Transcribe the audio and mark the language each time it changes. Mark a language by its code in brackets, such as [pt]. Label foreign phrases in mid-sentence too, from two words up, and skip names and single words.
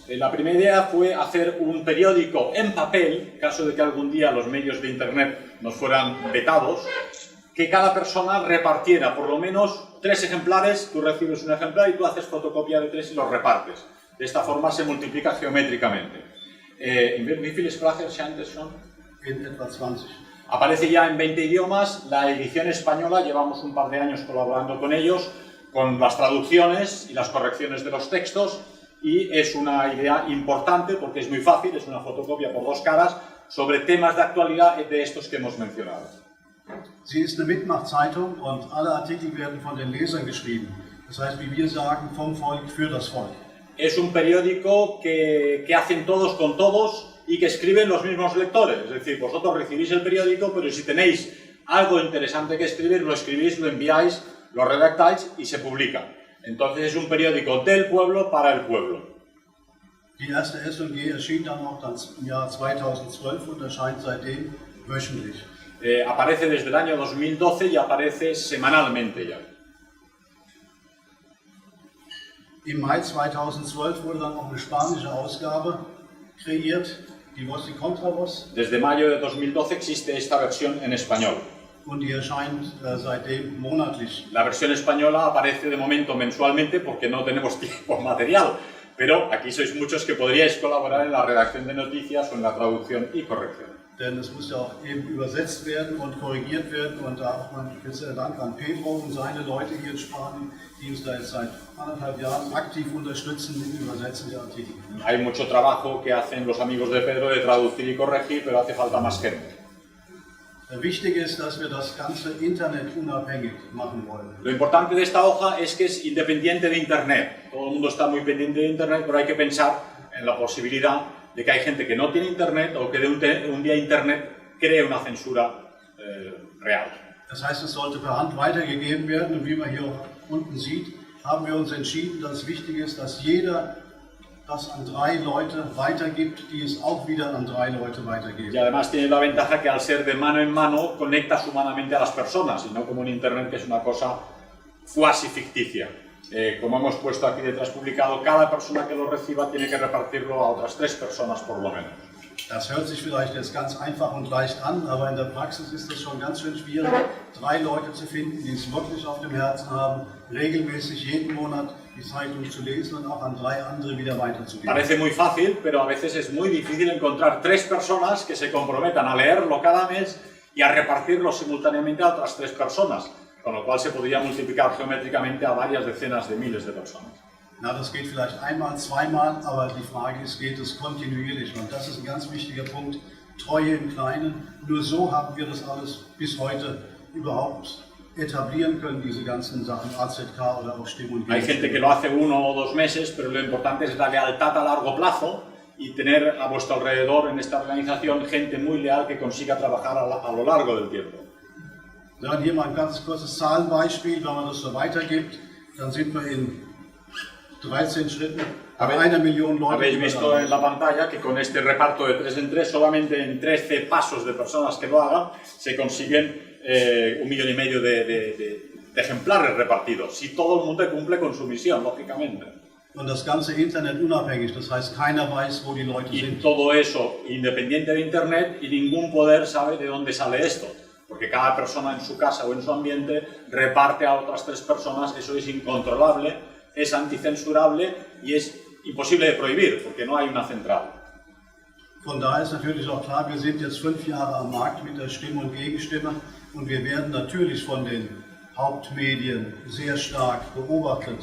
[es] La primera idea fue hacer un periódico en papel, en caso de que algún día los medios de internet nos fueran vetados, que cada persona repartiera por lo menos 3 ejemplares, tú recibes un ejemplar y tú haces fotocopia de 3 y los repartes. De esta forma se multiplica geométricamente. [de] Wie viele Sprachen scheint es schon? In etwa 20. [es] Aparece ya en 20 idiomas, la edición española, llevamos un par de años colaborando con ellos, con las traducciones y las correcciones de los textos, y es una idea importante porque es muy fácil, es una fotocopia por 2 caras, sobre temas de actualidad de estos que hemos mencionado. [de] Sie ist eine Mitmachzeitung und alle Artikel werden von den Lesern geschrieben. Das heißt, wie wir sagen, vom Volk für das Volk. [es] Es un periódico que hacen todos con todos y que escriben los mismos lectores. Es decir, vosotros recibís el periódico, pero si tenéis algo interesante que escribir, lo escribís, lo enviáis, lo redactáis y se publica. Entonces es un periódico del pueblo para el pueblo. [de] Die erste S&G erschien dann auch im Jahr 2012 und erscheint seitdem wöchentlich. [es] Aparece desde el año 2012 y aparece semanalmente ya. [de] Im Mai 2012 wurde dann auch eine spanische Ausgabe kreiert, die voz y contra voz. [es] Desde mayo de 2012 existe esta versión en español. [de] Und die erscheint seitdem monatlich. [es] La versión española aparece de momento mensualmente porque no tenemos tiempo material, pero aquí sois muchos que podríais colaborar en la redacción de noticias o en la traducción y corrección. [de] Denn es muss ja auch eben übersetzt werden und korrigiert werden, und da auch mein spezieller Dank an Pedro und seine Leute hier in Spanien, die uns da jetzt seit 1,5 Jahren aktiv unterstützen im Übersetzen der Artikel. [es] Hay mucho trabajo que hacen los amigos de Pedro de traducir y corregir, pero hace falta más gente. [de] Wichtig ist, dass wir das Ganze internetunabhängig machen wollen. [es] Lo importante de esta hoja es que es independiente de Internet. Todo el mundo está muy pendiente de Internet, pero hay que pensar en la posibilidad de que hay gente que no tiene Internet o que de un día Internet cree una censura real. [de] Das heißt, es sollte per Hand weitergegeben werden, und wie man hier unten sieht, haben wir uns entschieden, dass es wichtig ist, dass jeder das an 3 Leute weitergibt, die es auch wieder an 3 Leute weitergeben. [es] Y además tiene la ventaja que al ser de mano en mano conectas humanamente a las personas y no como en internet, que es una cosa cuasi ficticia. Como hemos puesto aquí detrás publicado, cada persona que lo reciba tiene que repartirlo a otras 3 personas por lo menos. [de] Das hört sich vielleicht jetzt ganz einfach und leicht an, aber in der Praxis ist es schon ganz schön schwierig, 3 Leute zu finden, die es wirklich auf dem Herzen haben, regelmäßig jeden Monat die Zeitung zu lesen und auch an 3 andere wieder weiterzugeben. [es] Parece muy fácil, pero a veces es muy difícil encontrar 3 personas que se comprometan a leerlo cada mes y a repartirlo simultáneamente a otras 3 personas, con lo cual se podría multiplicar geométricamente a varias decenas de miles de personas. [de] Na, das geht vielleicht einmal, zweimal, aber die Frage ist, geht es kontinuierlich? Und das ist ein ganz wichtiger Punkt, Treue im Kleinen. Nur so haben wir das alles bis heute überhaupt etablieren können, diese ganzen Sachen, AZK oder auch Stimm- und [es] Hay gente que lo hace 1 o 2 meses, pero lo importante es la lealtad a largo plazo y tener a vuestro alrededor en esta organización gente muy leal que consiga trabajar a lo largo del tiempo. [de] Ja, hier mal ein ganz kurzes Zahlenbeispiel, wenn man das so weitergibt, dann sind wir in 13 Schritten a 1 Million Leute. [es] Habéis visto en la pantalla que con este reparto de 3 en 3, solamente en 13 pasos de personas que lo hagan, se consiguen 1,5 millones de ejemplares repartidos. Si todo el mundo cumple con su misión, lógicamente. [de] Und das ganze Internet unabhängig, das heißt, keiner weiß, wo die Leute [es] Y [de] sind. [es] todo eso independiente de Internet y ningún poder sabe de dónde sale esto. Porque cada persona en su casa o en su ambiente reparte a otras 3 personas, eso es incontrolable, es anticensurable y es imposible de prohibir, porque no hay una central. [de] Von daher ist natürlich auch klar, wir sind jetzt 5 Jahre am Markt mit der Stimme und Gegenstimme und wir werden natürlich von den Hauptmedien sehr stark beobachtet.